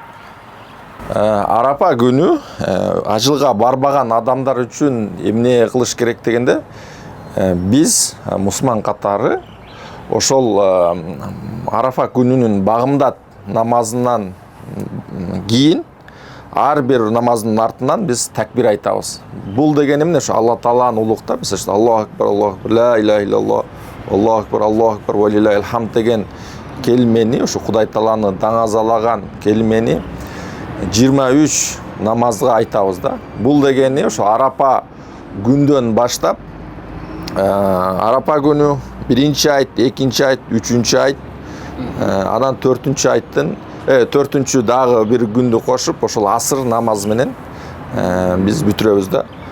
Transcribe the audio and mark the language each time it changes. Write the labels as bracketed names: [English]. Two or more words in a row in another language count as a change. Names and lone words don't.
[Kyrgyz] Арапа күнү ажылга барбаган адамдар үчүн эмне кылыш керек дегенде, биз мусулман катары ошол Арафа күнүнүн багымдат намазынан кийин ар бир намаздын артынан биз такбир айтабыз. Бул деген эмне? Ошо Алла Тааланы улуктап, биз [Arabic] الله أكبر، لا إله إلا الله، الله أكبر، ولله الحمد [Kyrgyz] деген келмени, ошо Кудай Тааланы даңазалаган келмени 23 намазга айтабыз да. Бул дегени ошо Арапа күндөн баштап Арапа күнү биринчи айт, экинчи айт, үчүнчү айт, анан төртүнчү айттын төртүнчү дагы бир күндү кошуп, ошол асыр намазы менен биз бүтүрөбүз да.